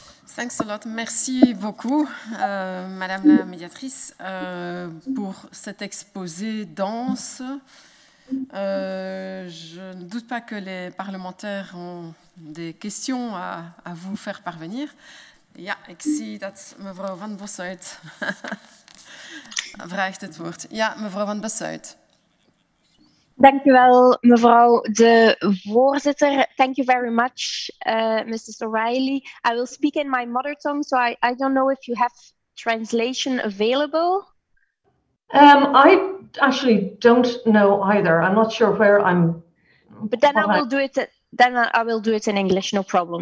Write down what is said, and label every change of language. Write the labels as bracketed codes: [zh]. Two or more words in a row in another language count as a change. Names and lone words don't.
[en] Thanks a lot. [fr] Merci beaucoup, Madame la médiatrice, pour cet exposé dense. Je ne doute pas que les parlementaires ont des questions à vous faire parvenir. [nl] Ja, ik zie dat mevrouw Van Bossuit vraagt het woord. Ja, mevrouw Van Bossuit. Dank u wel, mevrouw de voorzitter. [en] Thank you very much, Mrs. O'Reilly. I will speak in my mother tongue, so I don't know if you have translation available. I actually don't know either. I'm not sure where I'm. But then I will do it. Then I will do it in English, no problem.